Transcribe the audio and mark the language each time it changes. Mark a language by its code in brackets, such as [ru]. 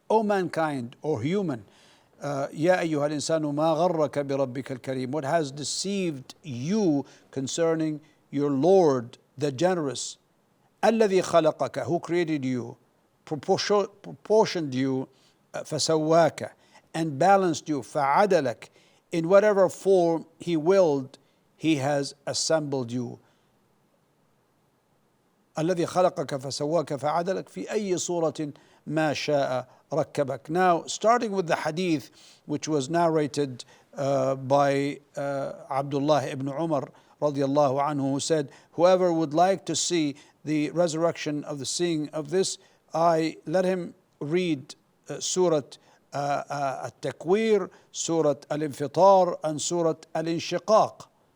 [en] O mankind or human, [ar] يا أيها الإنسان ما غرك بربك الكريم, [en] what has deceived you concerning your Lord the generous, [ar] الذي خلقك, [en] who created you, proportioned you, [ar] فسواك, [en] and balanced you, [ar] فعدلك, [en] in whatever form he willed he has assembled you. [ar] الذي خلقك فسواك فعدلك في أي صورة ما شاء ركبك. [en] Now, starting with the hadith which was narrated by Abdullah ibn Umar radiallahu anhu, who said, whoever would like to see the resurrection of the seeing of this, I let him read Surah At-Takwir, Surah Al-Infitar, and Surah Al-Inshiqaq.